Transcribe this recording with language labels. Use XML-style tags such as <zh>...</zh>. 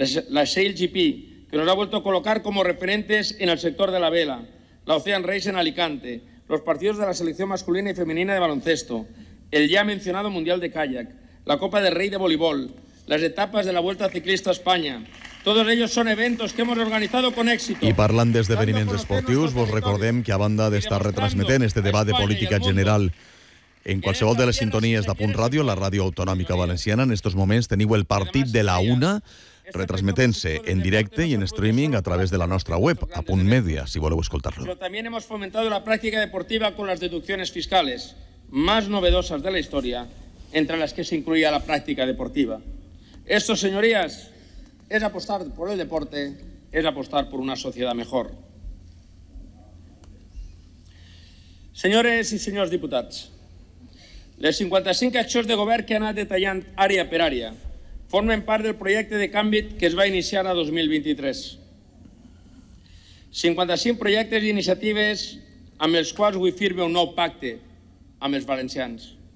<es>La SailGP, que nos ha vuelto a colocar como referentes en el sector de la vela. La Ocean Race en Alicante. Los partidos de la selección masculina y femenina de baloncesto. El ya mencionado Mundial de Kayak. La Copa del Rey de Voleibol. Las etapas de la Vuelta Ciclista a España.</es> <ca>Todos ells són eventos que hem organitzat amb èxit. I parlant d'esdeveniments esportius, vos recordem que a banda d'estar retransmetent este debat de política general en qualsevol de les sintonies d'Apunt Ràdio, la ràdio autonòmica valenciana, en estos moments teniu el partit de la una retransmetent-se en directe i en streaming a través de la nostra web, Apunt Media, si voleu escoltar-lo. Però també hem fomentat la pràctica deportiva amb les deduccions fiscals més novedoses de la història, entre les que s'incluïa la pràctica deportiva.</ca> <es>Esto, señorías, es apostar por el deporte, es apostar por una sociedad mejor.</es> <ca>Señores y señores diputats, les 55 accions de govern que han anat detallant àrea per àrea formen part del projecte de canvi que es va iniciar a 2023. 55 projectes i iniciatives amb els quals vull firmar un nou pacte amb els valencians.</ca>